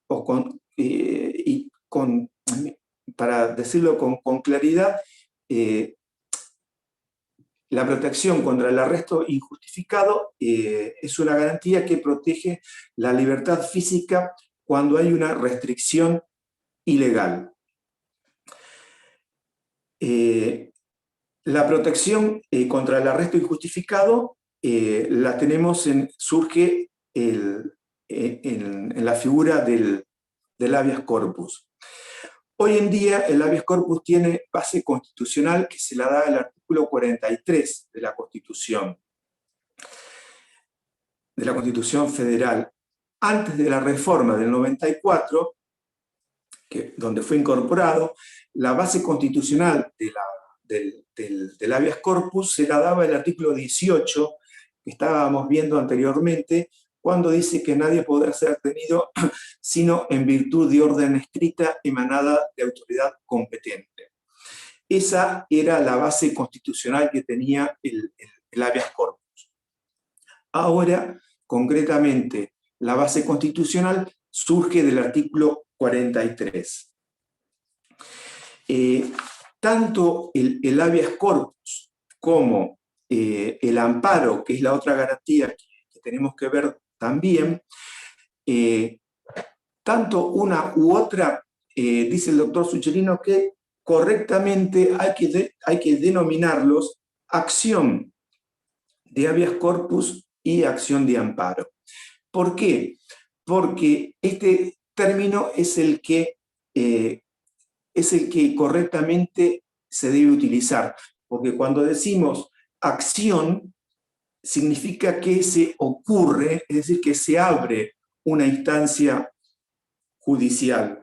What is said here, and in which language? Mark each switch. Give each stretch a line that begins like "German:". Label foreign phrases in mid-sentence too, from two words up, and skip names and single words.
Spanish: Para decirlo con claridad, la protección contra el arresto injustificado es una garantía que protege la libertad física cuando hay una restricción ilegal. La protección contra el arresto injustificado la tenemos surge en la figura del habeas corpus. Hoy en día el habeas corpus tiene base constitucional que se la da el artículo 43 de la Constitución Federal. Antes de la reforma del 94, donde fue incorporado, la base constitucional del habeas corpus se la daba el artículo 18, que estábamos viendo anteriormente, cuando dice que nadie podrá ser detenido sino en virtud de orden escrita emanada de autoridad competente. Esa era la base constitucional que tenía el habeas corpus. Ahora, concretamente, la base constitucional surge del artículo 43. Tanto el habeas corpus como el amparo, que es la otra garantía que tenemos que ver también, tanto una u otra, dice el doctor Sucherino, que correctamente hay que denominarlos acción de habeas corpus y acción de amparo. ¿Por qué? Porque este término es el que correctamente se debe utilizar, porque cuando decimos acción, significa que se ocurre, es decir, que se abre una instancia judicial.